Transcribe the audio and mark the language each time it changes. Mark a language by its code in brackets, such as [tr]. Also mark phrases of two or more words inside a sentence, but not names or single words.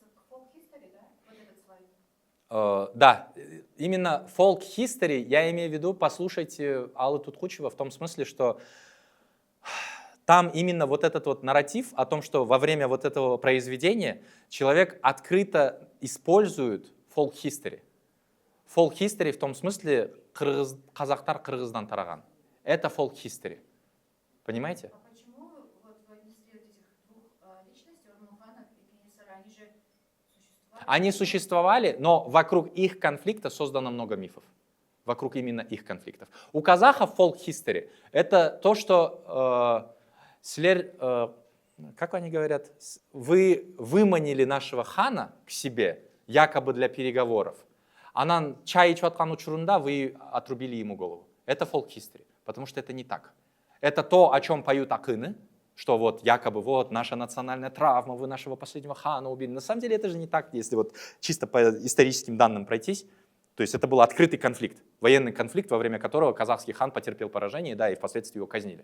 [ru] К [en] folk-history, [ru] да? Вот этот слайд. Да, именно [en] folk history, [ru] я имею в виду, послушайте Аллу Туткучева в том смысле, что там именно вот этот вот нарратив о том, что во время вот этого произведения человек открыто использует [en] folk history. Folk history [ru] в том смысле [ky] казахтар Кыргыздан тараган. [ru] Это [en] folk history. [ru] Понимаете? А почему вот вы отнесли вот этих двух личностей, Орнухана и Кенесары, они же существовали? Они существовали, но вокруг их конфликта создано много мифов. Вокруг именно их конфликтов. У казахов [en] folk history [ru] это то, что как они говорят, вы выманили нашего хана к себе, якобы для переговоров. [ky] Анан чай ичип аткан учурунда [ru] вы отрубили ему голову. Это [en] folk history, [ru] потому что это не так. Это то, о чем поют акыны, что вот якобы вот наша национальная травма, вы нашего последнего хана убили. На самом деле это же не так, если вот чисто по историческим данным пройтись. То есть это был открытый конфликт, военный конфликт, во время которого казахский хан потерпел поражение, да, и впоследствии его казнили.